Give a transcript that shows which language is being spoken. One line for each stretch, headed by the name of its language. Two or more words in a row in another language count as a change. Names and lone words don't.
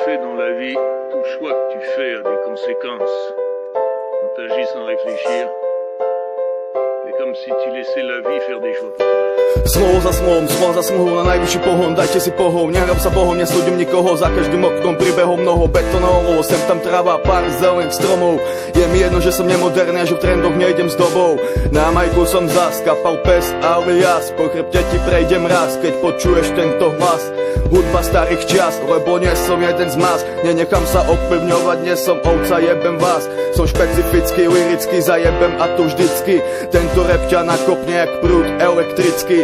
French: Dans la vie, tout choix que tu fais a des conséquences. Quand tu agis sans réfléchir, c'est comme si tu laissais la vie faire des choix pour toi.
Slovak: Slovo za slovom, slovo za slovom, na najvyšší pohon, dajte si pohov, nehrám sa bohom, nesúdim nikoho, za každým oknom príbehom mnoho betonov, sem tam tráva, pár zelených stromov, je mi jedno, že som nemoderný a že v trendoch nejdem s dobou, na majku som zaskapal pes alias, po chrbte ti prejdem raz, keď počuješ tento hlas, hudba starých čas, lebo nie som jeden z mas, nenechám sa ovplyvňovať, nie som ovca, jebem vás, som špecifický, lirický, zajebem a tu vždycky, tento rap ťa nakopne jak prúd elektrický.